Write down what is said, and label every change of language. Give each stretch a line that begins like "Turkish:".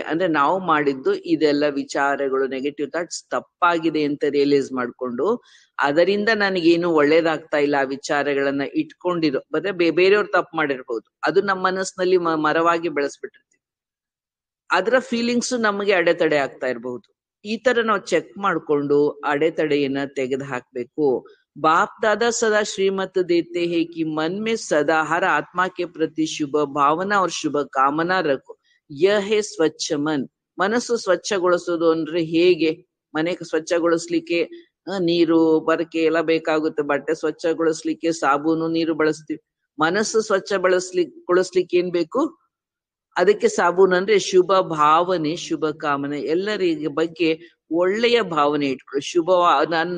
Kannada: ಅಂದ್ರೆ ನಾವು ಮಾಡಿದ್ದು ಇದೆಲ್ಲ ವಿಚಾರಗಳು, ನೆಗೆಟಿವ್ ಥಾಟ್ಸ್ ತಪ್ಪಾಗಿದೆ ಅಂತ ರಿಯಲೈಸ್ ಮಾಡ್ಕೊಂಡು ಅದರಿಂದ ನನಗೇನು ಒಳ್ಳೇದಾಗ್ತಾ ಇಲ್ಲ ಆ ವಿಚಾರಗಳನ್ನ ಇಟ್ಕೊಂಡಿರೋ, ಮತ್ತೆ ಬೇರೆಯವ್ರು ತಪ್ಪು ಮಾಡಿರ್ಬೋದು, ಅದು ನಮ್ಮ ಮನಸ್ಸಿನಲ್ಲಿ ಮರವಾಗಿ ಬೆಳೆಸ್ಬಿಟ್ಟಿರ್ತೀವಿ. ಅದರ ಫೀಲಿಂಗ್ಸ್ ನಮಗೆ ಅಡೆತಡೆ ಆಗ್ತಾ ಇರಬಹುದು. ಈ ತರ ನಾವು ಚೆಕ್ ಮಾಡ್ಕೊಂಡು ಅಡೆತಡೆಯನ್ನ ತೆಗೆದು ಹಾಕ್ಬೇಕು.
Hindi: बाप दादा सदा श्रीमत देते हैं कि मन में सदा हर आत्मा के प्रति शुभ भावना और शुभ कामना रखो. यह है ಸ್ವಚ್ಛ ಮನ್.
Kannada: ಮನಸ್ಸು ಸ್ವಚ್ಛಗೊಳಿಸೋದು ಅಂದ್ರೆ ಹೇಗೆ? ಮನೆ ಸ್ವಚ್ಛಗೊಳಿಸ್ಲಿಕ್ಕೆ ನೀರು ಬರಕೆ ಎಲ್ಲ ಬೇಕಾಗುತ್ತೆ. ಬಟ್ಟೆ ಸ್ವಚ್ಛಗೊಳಿಸ್ಲಿಕ್ಕೆ ಸಾಬೂನು ನೀರು ಬಳಸ್ತೀವಿ. ಮನಸ್ಸು ಗೊಳಿಸ್ಲಿಕ್ಕೆ ಏನ್ ಬೇಕು? ಅದಕ್ಕೆ ಸಾಬೂನು ಅಂದ್ರೆ ಶುಭ ಭಾವನೆ, ಶುಭ ಕಾಮನೆ, ಎಲ್ಲರಿಗೆ ಬಗ್ಗೆ ಒಳ್ಳೆಯ ಭಾವನೆ ಇಟ್ಕೊಳ್ಳಿ.